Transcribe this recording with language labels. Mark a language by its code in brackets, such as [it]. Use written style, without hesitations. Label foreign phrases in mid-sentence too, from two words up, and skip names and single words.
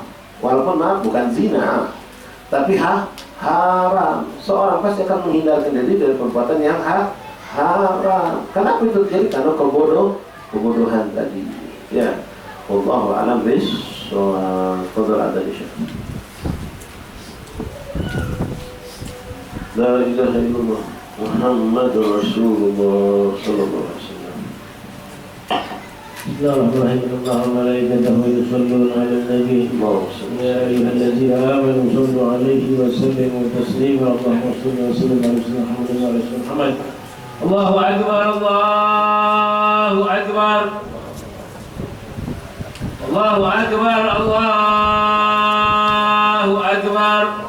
[id] Walaupun maaf bukan zina, tapi haram. Seorang pasti akan menghindarkan diri dari perbuatan yang haram. Kenapa itu terjadi? Karena kebodohan tadi. [ar] Ya, والله أعلم بالصواب. [id] Fadhal ada Syekh. [ar] لا إله إلا الله محمد رسول الله صلى الله عليه وسلم. بسم الله الرحمن الرحيم. وملائكته يصلون على النبي. يا أيها الذين آمنوا صلوا عليه وسلموا تسليما. اللهم صل وسلم على سيدنا محمد وعلى آل محمد. الله أكبر، الله أكبر. الله أكبر، الله أكبر.